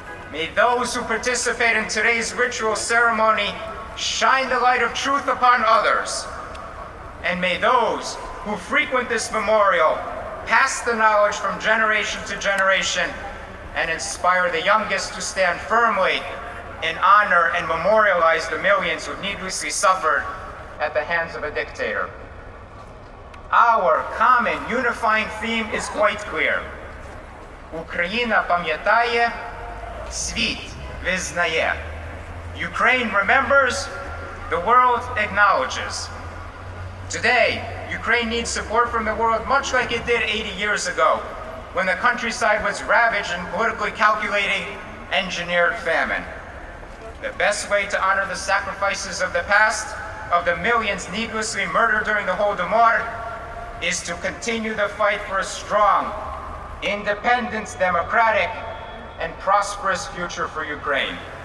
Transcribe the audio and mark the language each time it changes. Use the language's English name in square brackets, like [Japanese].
[English] May those who participate in today's ritual ceremony shine the light of truth upon others, and may those who frequent this memorial pass the knowledge from generation to generation and inspire the youngest to stand firmly in honor and memorialize the millions who needlessly suffered at the hands of a dictator. Our common unifying theme is quite clear. [Ukrainian] Україна пам'ятає, світ визнає. [English] Ukraine remembers, the world acknowledges. Today, Ukraine needs support from the world much like it did 80 years ago, when the countryside was ravaged in politically calculating, engineered famine. The best way to honor the sacrifices of the past, of the millions needlessly murdered during the Holodomor, is to continue the fight for a strong, independent, democratic, and prosperous future for Ukraine.